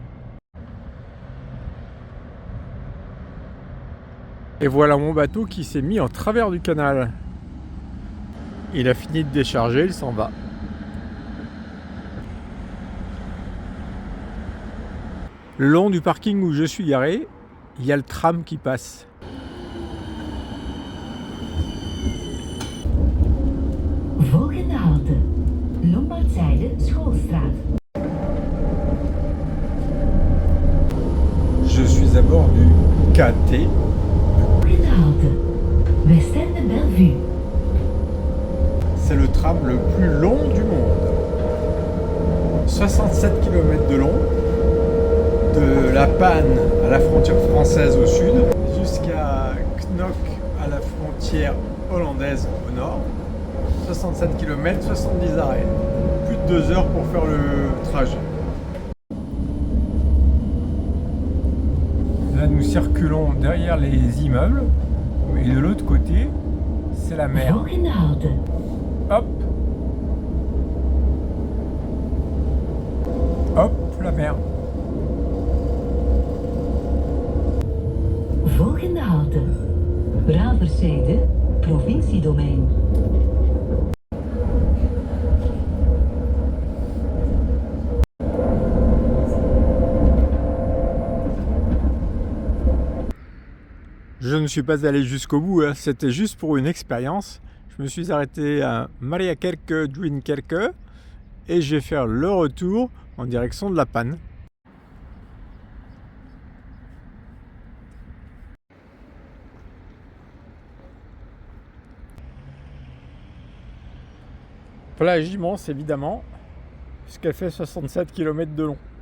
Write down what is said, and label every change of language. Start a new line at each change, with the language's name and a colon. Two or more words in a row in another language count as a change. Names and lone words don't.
French: Et voilà mon bateau qui s'est mis en travers du canal. Il a fini de décharger, il s'en va. Le long du parking où je suis garé, il y a le tram qui passe.
Dutch: Volgende halte, Lombardzijde Schoolstraat.
French: Je suis à bord du KT.
Dutch: Volgende halte, Westende Bellevue.
French: C'est le tram le plus long du monde. 67 km de long, de La Panne à la frontière française au sud, jusqu'à Knock à la frontière hollandaise au nord. 67 km, 70 arrêts. Plus de 2 heures pour faire le trajet. Là, nous circulons derrière les immeubles. Et de l'autre côté, c'est la mer.
Dutch: Volgende halte,
French: Hop. Hop, la mer.
Dutch: volgende halte, Braverzijde, provinciedomein.
French: Je ne suis pas allé jusqu'au bout, hein. C'était juste pour une expérience. Je me suis arrêté à Mariakerke, Duinkerke et je vais faire le retour en direction de La Panne. Plage immense évidemment, puisqu'elle fait 67 km de long.